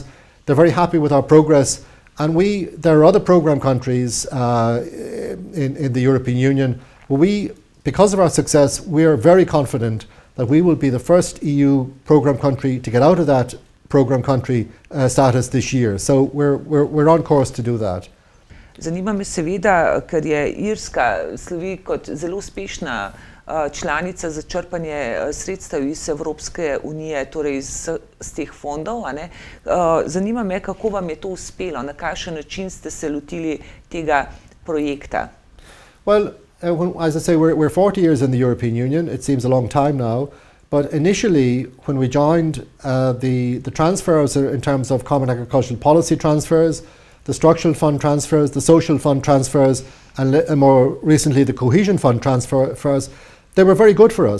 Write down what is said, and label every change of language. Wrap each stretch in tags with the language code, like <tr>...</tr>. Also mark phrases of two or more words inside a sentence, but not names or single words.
<en>They're very happy with our progress. And there are other program countries in the European Union where because of our success, we are very confident that we will be the first EU program country to get out of that program country status this year. So we're on course to do that.</en> <sl>Zanima me seveda, ker je Irska slovi kot zelo uspešna članica za črpanje sredstev iz Evropske unije, torej iz teh fondov. Zanima me, kako vam je to uspelo, na kakšen način ste se lotili tega projekta?</sl> <en>Well, as I say, we're 40 years in the European Union. It seems a long time now. But initially, when we joined, the transfers in terms of common agricultural policy transfers, the structural fund transfers, the social fund transfers, and more recently the cohesion fund transfers, they were very good for us.</en>